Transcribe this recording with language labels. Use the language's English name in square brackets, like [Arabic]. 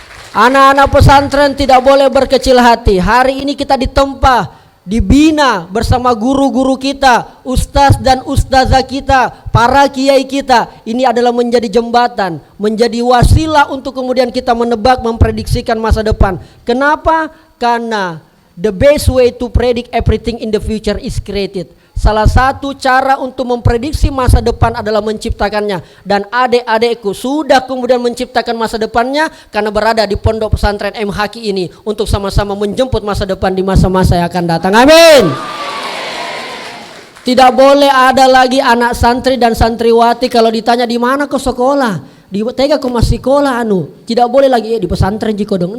[Indonesian] Anak-anak pesantren tidak boleh berkecil hati. Hari ini kita ditempa, dibina bersama guru-guru kita, ustaz dan ustazah kita, para kiai kita. Ini adalah menjadi jembatan, menjadi wasilah untuk kemudian kita menebak, memprediksikan masa depan. Kenapa? [English] Karena the best way to predict everything in the future is created. [Indonesian] Salah satu cara untuk memprediksi masa depan adalah menciptakannya. Dan adik-adikku sudah kemudian menciptakan masa depannya karena berada di pondok pesantren MHQ ini untuk sama-sama menjemput masa depan di masa-masa yang akan datang. Amin. Tidak boleh ada lagi anak santri dan santriwati kalau ditanya di mana kau sekolah, di tega kau masih sekolah tidak boleh lagi di pesantren jiko dong.